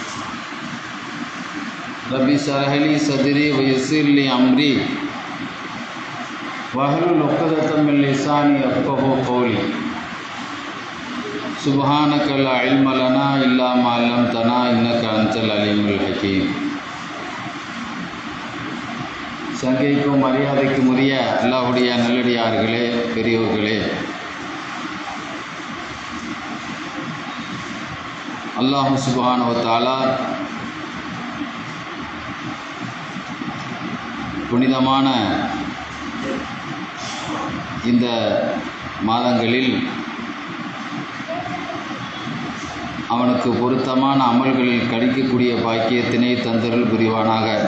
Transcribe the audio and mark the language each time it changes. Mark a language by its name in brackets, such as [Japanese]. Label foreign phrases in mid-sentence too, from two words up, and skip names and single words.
[Arabic] رب اشرح لي صدري ويسر لي أمري واحلل عقدة من لساني يفقهوا قولي. سبحانك لا علم لنا إلا ما علمتنا إنك أنت العليم الحكيم. [Tamil] சங்கைக்கும் மரியாதைக்கும் உரிய அல்லாஹ்வுடைய நல்லடியார்களே, பெரியோர்களே, [Arabic] الله سبحانه وتعالى [Tamil] புனிதமான இந்த மாதங்களில் அவனுக்கு பொருத்தமான அமல்களில் கழிக்கக்கூடிய பாக்கியத்தினை தந்தருள் புரிவானாக.